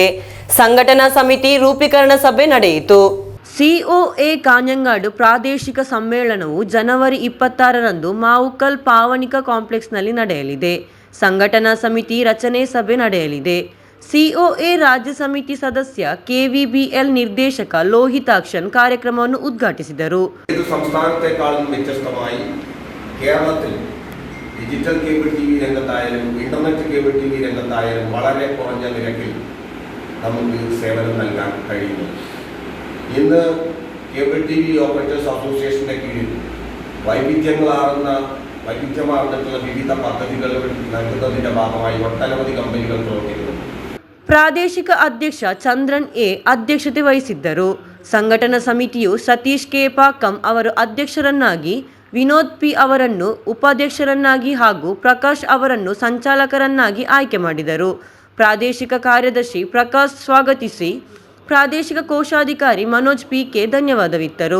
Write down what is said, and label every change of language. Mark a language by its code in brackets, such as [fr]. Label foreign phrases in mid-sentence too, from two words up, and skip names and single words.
[kn] ಸಂಘಟನಾ ಸಮಿತಿ ರೂಪೀಕರಣ ಸಭೆ ನಡೆಯಿತು. ಸಿಒಎ ಕಾಞಂಗಾಡು ಪ್ರಾದೇಶಿಕ ಸಮ್ಮೇಳನವು ಜನವರಿ 26ರಂದು ಮಾವುಕಲ್ ಪಾವನಿಕ ಕಾಂಪ್ಲೆಕ್ಸ್ನಲ್ಲಿ ನಡೆಯಲಿದೆ. ಸಂಘಟನಾ ಸಮಿತಿ ರಚನೆ ಸಭೆ ನಡೆಯಲಿದೆ. ಸಿಒಎ ರಾಜ್ಯ ಸಮಿತಿ ಸದಸ್ಯ KVBL നിർദ്ദേശക ലോഹിതാക്ഷൻ ಕಾರ್ಯಕ್ರಮವನ್ನು ഉദ്ഘാಟಿಸಿದರು. [ml] ഇത് സംസ്ഥാനത്തെക്കാളും വ്യത്യസ്തമായി കേരളത്തിൽ ഡിജിറ്റൽ കേബിൾ TV രംഗത്തായാലും ഇന്റർനെറ്റ് കേബിൾ TV രംഗത്തായാലും വളരെ കുറഞ്ഞ നിരക്കിൽ നമുക്ക് സേവനം നൽകാൻ കഴിയുന്നു. ഇന്ന് കേബിൾ TV ഓപ്പറേറ്റേഴ്സ് അസോസിയേഷന്റെ കീഴിൽ വൈവിധ്യമാർന്നിട്ടുള്ള വിവിധ പദ്ധതികൾ നൽകുന്നതിന്റെ ഭാഗമായി ഒട്ടനവധി കമ്പനികൾ പ്രവർത്തിക്കുന്നു. [kn] ಪ್ರಾದೇಶಿಕ ಅಧ್ಯಕ್ಷ ಚಂದ್ರನ್ ಎ ಅಧ್ಯಕ್ಷತೆ ವಹಿಸಿದ್ದರು. ಸಂಘಟನಾ ಸಮಿತಿಯು ಸತೀಶ್ ಕೆ ಪಾಕಂ ಅವರು ಅಧ್ಯಕ್ಷರನ್ನಾಗಿ, ವಿನೋದ್ ಪಿ ಅವರನ್ನು ಉಪಾಧ್ಯಕ್ಷರನ್ನಾಗಿ ಹಾಗೂ ಪ್ರಕಾಶ್ ಅವರನ್ನು ಸಂಚಾಲಕರನ್ನಾಗಿ ಆಯ್ಕೆ ಮಾಡಿದರು. ಪ್ರಾದೇಶಿಕ ಕಾರ್ಯದರ್ಶಿ ಪ್ರಕಾಶ್ ಸ್ವಾಗತಿಸಿ ಪ್ರಾದೇಶಿಕ ಕೋಶಾಧಿಕಾರಿ ಮನೋಜ್ PK ಧನ್ಯವಾದವಿತ್ತರು.